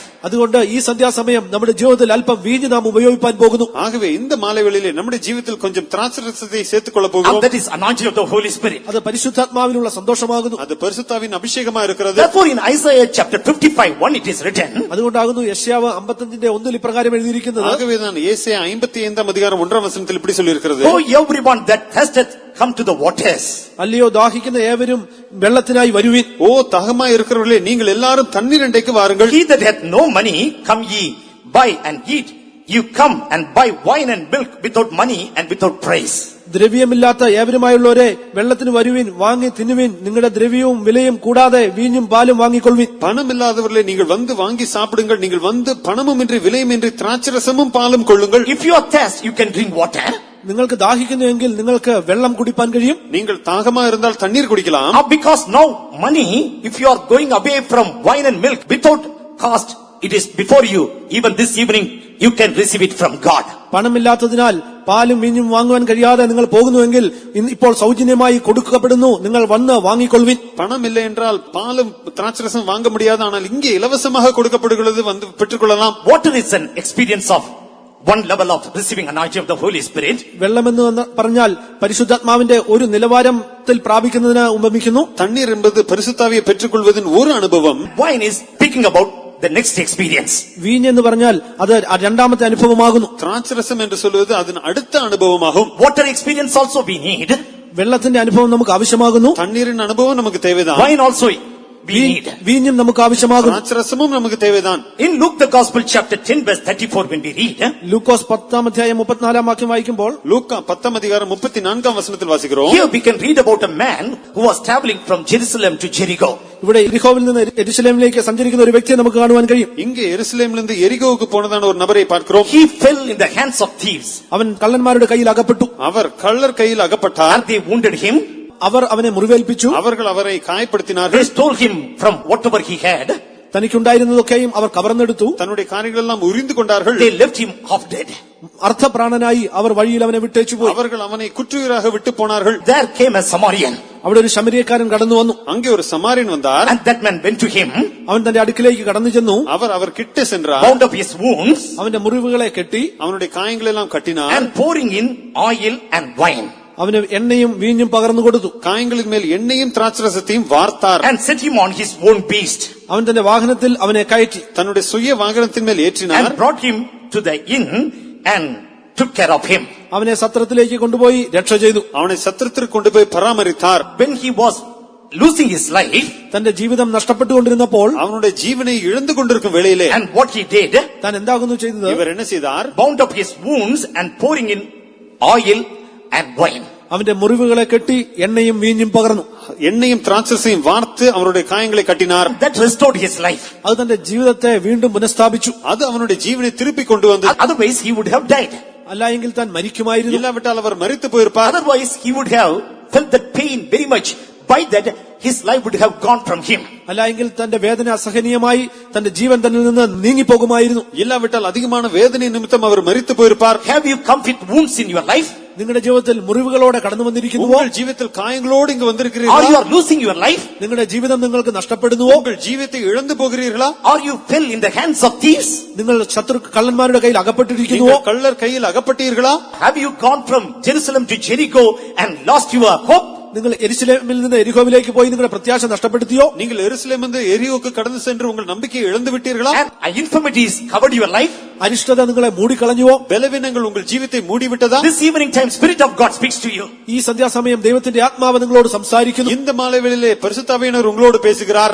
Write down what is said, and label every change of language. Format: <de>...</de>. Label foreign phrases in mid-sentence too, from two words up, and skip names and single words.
<ml>അതുകൊണ്ട് ഈ സന്ധ്യാസമയം നമ്മുടെ ജീവിതത്തിൽ അല്പം വീഞ്ഞ് നാം ഉപയോഗിക്കാൻ പോകുന്നു.</ml> <ta>ஆகவே இந்த மாலை வேளையிலே நம்முடைய ஜீவிதத்தில் கொஞ்சம் திராட்சரசத்தை சேர்த்துக் கொள்ள</ta> <en>And</en> <ta>போகிறோம்.</ta> <en>that is anointing of the Holy Spirit.</en> <ml>അത് പരിശുദ്ധാത്മാവിലുള്ള സന്തോഷമാകുന്നു.</ml> <ta>அது பரிசுத்தாவின் அபிஷேகமா இருக்கிறது.</ta> <en>Therefore, in Isaiah chapter 55:1 it is written,</en> <ml>അതുകൊണ്ടാകുന്നു യെശയ്യാവ് 55:1 ഇപ്രകാരം എഴുതിയിരിക്കുന്നത്.</ml> <ta>ஆகவேதான் ஏசாயா 55 அதிகாரம் 1 வசனத்தில் இப்படி சொல்லி இருக்கிறது.</ta> <en>"Oh, everyone that thirsteth, come to the waters."</en> <ml>അല്ലയോ ദാഹിക്കുന്ന ഏവരും വെള്ളത്തിനായി വരുവിൻ.</ml> <ta>ஓ தாகமாய் இருக்கிறவர்களே, நீங்கள் எல்லாரும் தண்ணீர் அண்டைக்கு வாருங்கள்.</ta> <en>"He that hath no money, come ye, buy and eat. You come and buy wine and milk without money and without price."</en> <ml>ദ്രവ്യമില്ലാത്ത ഏവരുമായുള്ളവരെ വെള്ളത്തിന് വരുവിൻ, വാങ്ങി തിന്നുവിൻ. നിങ്ങളുടെ ദ്രവ്യവും വിലയും കൂടാതെ വീഞ്ഞും പാലും വാങ്ങിക്കൊള്ളുവിൻ.</ml> <ta>பணம் இல்லாதவர்களே, நீங்கள் வந்து வாங்கி சாப்பிடுங்கள். நீங்கள் வந்து பணமுமின்றி விலையுமின்றி திராட்சரசமும் பாலும் கொள்ளுங்கள்.</ta> <en>If you are thirsty, you can drink water.</en> <ml>നിങ്ങൾക്ക് ദാഹിക്കുന്നുവെങ്കിൽ നിങ്ങൾക്ക് വെള്ളം കുടിപ്പാൻ കഴിയും.</ml> <ta>நீங்கள் தாகமா இருந்தால் தண்ணீர் குடிக்கலாம்.</ta> <en>Because now money, if you are going away from wine and milk without cost, it is before you. Even this evening, you can receive it from God.</en> <ml>പണമില്ലാത്തതിനാൽ പാലും വീഞ്ഞും വാങ്ങുവാൻ കഴിയാതെ നിങ്ങൾ പോകുന്നുവെങ്കിൽ ഇപ്പോൾ സൗജന്യമായി കൊടുക്കപ്പെടുന്നു. നിങ്ങൾ വന്ന് വാങ്ങിക്കൊള്ളുവിൻ.</ml> <ta>பணம் இல்லை என்றால் பாலும் திராட்சரசம் வாங்க முடியாது. ஆனால் இங்கே இலவசமாக கொடுக்கப்படுகிறது, வந்து பெற்றுக்கொள்ளலாம்.</ta> <en>Water is an experience of one level of receiving anointing of the Holy Spirit.</en> <ml>വെള്ളമെന്ന് പറഞ്ഞാൽ പരിശുദ്ധാത്മാവിന്റെ ഒരു നിലവാരത്തിൽ പ്രാപിക്കുന്നതിന് ഉപമിക്കുന്നു.</ml> <ta>தண்ணீர் என்பது பரிசுத்தாவியை பெற்றுக்கொள்வதின் ஒரு அனுபவம்.</ta> <en>Wine is speaking about the next experience.</en> <ml>വീഞ്ഞ് എന്ന് പറഞ്ഞാൽ അത് രണ്ടാമത്തെ അനുഭവമാകുന്നു.</ml> <ta>திராட்சரசம் என்று சொல்வது அதன் அடுத்த அனுபவமாகும்.</ta> <en>Water experience also we need.</en> <ml>വെള്ളത്തിന്റെ അനുഭവം നമുക്ക് ആവശ്യമാകുന്നു.</ml> <ta>தண்ணீரின் அனுபவம் நமக்கு தேவைதான்.</ta> <en>Wine also we need.</en> <ml>വീഞ്ഞും നമുക്ക് ആവശ്യമാകും.</ml> <ta>திராட்சரசமும் நமக்கு தேவைதான்.</ta> <en>In Luke the Gospel chapter 10 verse 34 when we read,</en> <ml>ലൂക്കോസ് 10-34 വാക്യം വായിക്കുമ്പോൾ</ml> <ta>லூக்கா 10:34 வசனத்தில் வாசிக்கிறோம்.</ta> <en>here we can read about a man who was traveling from Jerusalem to Jericho.</en> <ml>ഇവിടെ യെരിഹോവിൽ നിന്ന് യെരുശലേമിലേക്ക് സഞ്ചരിക്കുന്ന ഒരു വ്യക്തിയെ നമുക്ക് കാണുവാൻ കഴിയും.</ml> <ta>இங்கே எருசலேமிலிருந்து எரிகோவுக்கு போனதான ஒரு நபரை பார்க்கிறோம்.</ta> <en>He fell in the hands of thieves.</en> <ml>അവൻ കള്ളന്മാരുടെ കയ്യിൽ അകപ്പെട്ടു.</ml> <ta>அவர் கள்ளர் கையில் அகப்பட்டார்.</ta> <en>And they wounded him.</en> <ml>അവർ അവനെ മുറിവേൽപ്പിച്ചു.</ml> <ta>அவர்கள் அவரை காயப்படுத்தினார்கள்.</ta> <en>They stole him from whatever he had.</en> <ml>തനിക്കുണ്ടായിരുന്നതൊക്കെയും അവർ കവർന്നെടുത്തു.</ml> <ta>தன்னுடைய காரியங்கள் எல்லாம் உரிந்து கொண்டார்கள்.</ta> <en>They left him half dead.</en> <ml>അർത്ഥപ്രാണനായി അവർ വഴിയിൽ അവനെ വിട്ടേച്ചു പോയി.</ml> <ta>அவர்கள் அவனை குற்றுயிராக விட்டு போனார்கள்.</ta> <en>There came a Samaritan.</en> <ml>അവിടെ ഒരു ശമരിയക്കാരൻ കടന്നു വന്നു.</ml> <ta>அங்கே ஒரு சமாரியன் வந்தார்.</ta> <en>And that man went to him.</en> <ml>അവൻ തന്റെ അടുക്കിലേക്ക് കടന്നു ചെന്നു.</ml> <ta>அவர் கிட்ட சென்றார்.</ta> <en>Bound up his wounds.</en> <ml>അവന്റെ മുറിവുകളെ കെട്ടി</ml> <ta>அவனுடைய காயங்களை எல்லாம் கட்டினார்.</ta> <en>And pouring in oil and wine.</en> <ml>അവന് എണ്ണയും വീഞ്ഞും പകർന്നു കൊടുത്തു.</ml> <ta>காயங்களின் மேல் எண்ணெயும் திராட்சரசத்தையும் வார்த்தார்.</ta> <en>And set him on his own beast.</en> <ml>അവൻ തന്റെ വാഹനത്തിൽ അവനെ കയറ്റി</ml> <ta>தன்னுடைய சுய வாகனத்தின் மேல் ஏற்றினார்.</ta> <en>And brought him to the inn and took care of him.</en> <ml>അവനെ സത്രത്തിലേക്ക് കൊണ്ടുപോയി രക്ഷ ചെയ്തു.</ml> <ta>அவனை சத்திரத்திற்கு கொண்டு போய் பராமரித்தார்.</ta> <en>When he was losing his life,</en> <ml>തന്റെ ജീവിതം നഷ്ടപ്പെട്ടുകൊണ്ടിരുന്നപ്പോൾ</ml> <ta>அவனுடைய ஜீவனை இழந்து கொண்டிருக்கும் வேளையிலே</ta> <en>and what he did,</en> <ml>താൻ എന്താകുന്നു ചെയ്തത്?</ml> <ta>இவர் என்ன செய்தார்?</ta> <en>bound up his wounds and pouring in oil and wine.</en> <ml>അവന്റെ മുറിവുകളെ കെട്ടി എണ്ണയും വീഞ്ഞും പകർന്നു.</ml> <ta>எண்ணெயும் திராட்சரசையும் வார்த்து அவருடைய காயங்களை கட்டினார்.</ta> <en>That restored his life.</en> <ml>അത് തന്റെ ജീവിതത്തെ വീണ്ടും പുനഃസ്ഥാപിച്ചു.</ml> <ta>அது அவனுடைய ஜீவனை திருப்பி கொண்டு வந்தது.</ta> <en>Otherwise he would have died.</en> <ml>അല്ലായെങ്കിൽ താൻ മരിക്കുമായിരുന്നു.</ml> <ta>இல்லாவிட்டால் அவர் மரித்து போயிருப்பார்.</ta> <en>Otherwise he would have felt that pain very much. By that his life would have gone from him.</en> <ml>അല്ലായെങ്കിൽ തന്റെ വേദന അസഹനീയമായി തന്റെ ജീവൻ തന്നിൽ നിന്ന് നീങ്ങിപ്പോകുമായിരുന്നു.</ml> <ta>இல்லாவிட்டால் அதிகமான வேதனை நிமித்தம் அவர் மரித்து போயிருப்பார்.</ta> <en>Have you come with wounds in your life?</en> <ml>നിങ്ങളുടെ ജീവിതത്തിൽ മുറിവുകളോടെ കടന്നു വന്നിരിക്കുന്നുവോ?</ml> <ta>உங்கள் ஜீவிதத்தில் காயங்களோடு இங்கு</ta> <en>Or you</en> <ta>வந்திருக்கிறீர்களா?</ta> <en>are losing your life?</en> <ml>നിങ്ങളുടെ ജീവിതം നിങ്ങൾക്ക് നഷ്ടപ്പെടുന്നുവോ?</ml> <ta>உங்கள் ஜீவித்தை இழந்து போகிறீர்களா?</ta> <en>Or you fell in the hands of thieves?</en> <ml>നിങ്ങൾ കള്ളന്മാരുടെ കയ്യിൽ അകപ്പെട്ടിരിക്കുന്നുവോ?</ml> <ta>நீங்கள் கள்ளர் கையில் அகப்பட்டீர்களா?</ta> <en>Have you gone from Jerusalem to Jericho and lost your hope?</en> <ml>നിങ്ങൾ യെരുശലേമിൽ നിന്ന് എരിഹോവിലേക്ക് പോയി നിങ്ങളുടെ പ്രത്യാശ നഷ്ടപ്പെടുത്തിയോ?</ml> <ta>நீங்கள் எருசலேமிலிருந்து எரியோக்கு கடந்து சென்று உங்கள் நம்பிக்கையை இழந்து விட்டீர்களா?</ta> <en>And infirmities covered your life?</en> <ml>അരിഷ്ടത നിങ്ങളെ മൂടിക്കളഞ്ഞുവോ?</ml> <ta>பலவீனங்கள் உங்கள் ஜீவித்தை மூடிவிட்டதா?</ta> <en>This evening time Spirit of God speaks to you.</en> <ml>ഈ സന്ധ്യാസമയം ദൈവത്തിന്റെ ആത്മാവ് നിങ്ങളോട് സംസാരിക്കുന്നു.</ml> <ta>இந்த மாலை வேளையிலே பரிசுத்தாவியானவர் உங்களோடு பேசுகிறார்.</ta>